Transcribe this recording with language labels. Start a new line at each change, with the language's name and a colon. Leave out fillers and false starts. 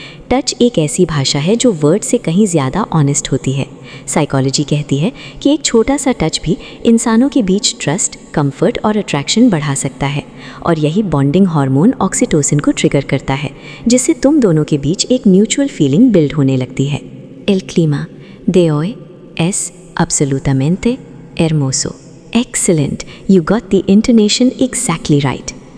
Hindi: Touch एक ऐसी भाषा है जो वर्ड से कहीं ज़्यादा ऑनेस्ट होती है। साइकोलॉजी कहती है कि एक छोटा सा टच भी इंसानों के बीच ट्रस्ट, कंफर्ट और अट्रैक्शन बढ़ा सकता है, और यही बॉन्डिंग हार्मोन ऑक्सीटोसिन को ट्रिगर करता है, जिससे तुम दोनों के बीच एक म्यूचुअल फीलिंग बिल्ड होने लगती है।
Spanish: एल क्लीमा de hoy es absolutamente hermoso.
English: Excellent, you got the intonation exactly right.